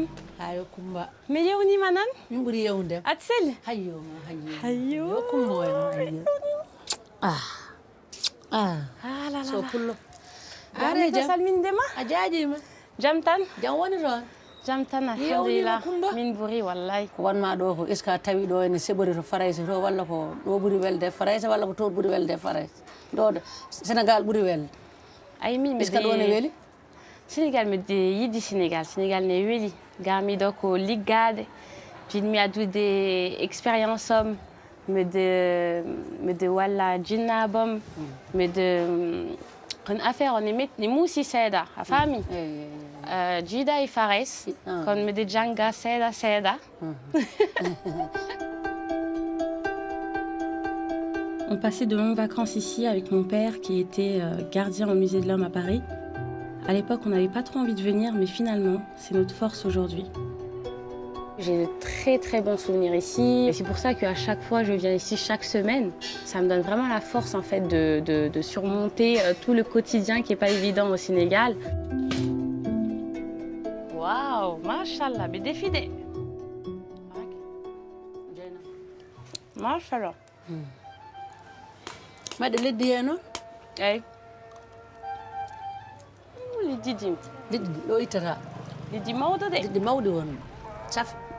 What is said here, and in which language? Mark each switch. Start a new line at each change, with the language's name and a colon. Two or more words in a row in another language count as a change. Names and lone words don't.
Fula: Hayo Kumba. Me yewni manan? Min ɓuri yewde. Atsel? Hayyo ma hayyo. Hayyo. Yo Kumba wayno hayyo. Ah
French: Ah là là.
Fula: so pullo. Are jam. salmindema? A jaajima. Jam tan? Jam woni toon. Jam tan Yewnima alhamdulillah. Kumba. Min ɓuri wallahi. Ko wanma ɗo ko
French: est ce que
Fula: a tawi ɗo ene seɓori to farayse to walla ko ɗo ɓuri welde farayse walla ko toon ɓuri welde farayse. ɗo Sénégal ɓuri welde. Ay min
French: est ce que
Fula: ɗo ne weeli? Sénégal miɗe yiɗi Sénégal ne weeli ngam miɗo ko liggade jinmi addude expérience am miɗe walla jinnabam miɗe kono affaire o ne muusi seeɗa a faami jiiɗa e fares kono miɗe jannga seeɗa
French: On passait de longues vacances ici avec mon père qui était gardien au musée de l'Homme à Paris. À l'époque, on n'avait pas trop envie de venir, mais finalement, c'est notre force aujourd'hui. J'ai de très très bons souvenirs ici. Et c'est pour ça qu'à chaque fois, je viens ici chaque semaine. Ça me donne vraiment la force en fait de surmonter tout le quotidien qui n'est pas évident au Sénégal. Waouh, mashallah, mais défidé. Mashallah.
Fula: Maɗe leddi he noon? Eyyi. Liɗɗi liɗɗi ɗo ittata. liɗɗi mawɗo de. liɗɗi mawɗi won saf.